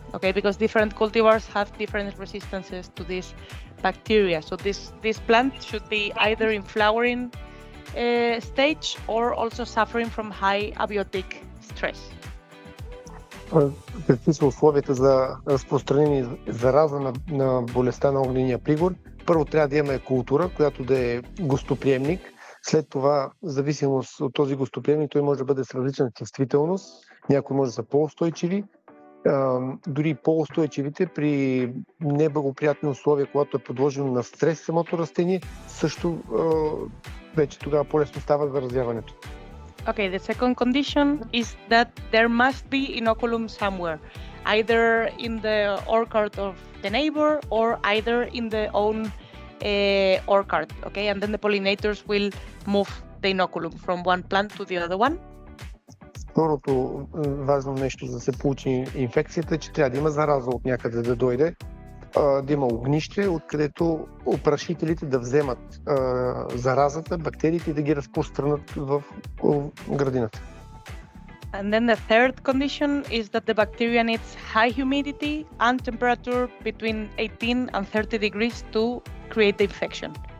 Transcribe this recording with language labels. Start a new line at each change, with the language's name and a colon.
English: Okay, because different cultivars have different resistances to this bacteria. So this plant should be either in flowering stage or also suffering from high abiotic stress.
Bulgarian: Какви са условията за разпространение и зараза на болестта на огнения пригор? Първо трябва да имаме култура, която да е гостоприемник. След това, в зависимост от този гостоприемник, той може да бъде с различна чувствителност. Някои може да са по-устойчиви. Дори по-устойчивите при неблагоприятни условия, когато е подложено на стрес самото растение, също вече тогава по-лесно става заразяването.
English: Okay, the second condition is that there must be inoculum somewhere, either in the orchard of the neighbor or either in the own orchard, okay? And then the pollinators will move the inoculum from one plant to the other one.
Bulgarian: Второто важно нещо, за да се получи инфекцията, е, че трябва да има зараза от някъде да дойде, да има огнище, откъдето опрашителите да вземат заразата, бактериите и да ги разпространят в градината.
English: And then the third condition is that the bacteria needs high humidity and temperature between 18 and 30 degrees to create the infection.